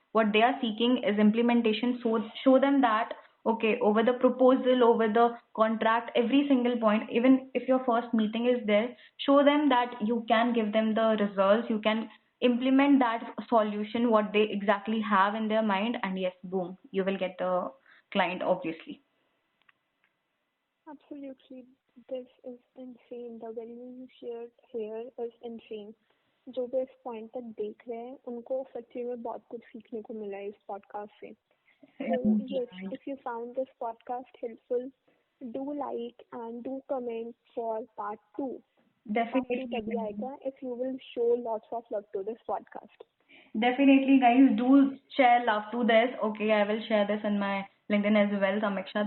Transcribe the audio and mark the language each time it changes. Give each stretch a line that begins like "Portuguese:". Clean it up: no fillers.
English: What they are seeking is implementation. So show them that okay, over the proposal, over the contract, every single point, even if your first meeting is there, show them that you can give them the results, you can implement that solution what they exactly have in their mind, and yes, boom, you will get the client obviously. Absolutely. This is insane. The value you shared here is insane.
Hindi: जो भी इस point तक देख रहे हैं उनको सच्ची में बहुत कुछ सीखने को मिला है इस पॉडकास्ट से.
English: So I'm yes, glad. if you found this podcast helpful, do like and do comment for part 2. Part 2 Definitely,
Hindi: तभी आएगा
English: if you will show lots of love to this podcast. definitely, guys, do share love to this. Okay, I will share this in my LinkedIn as well, Samiksha.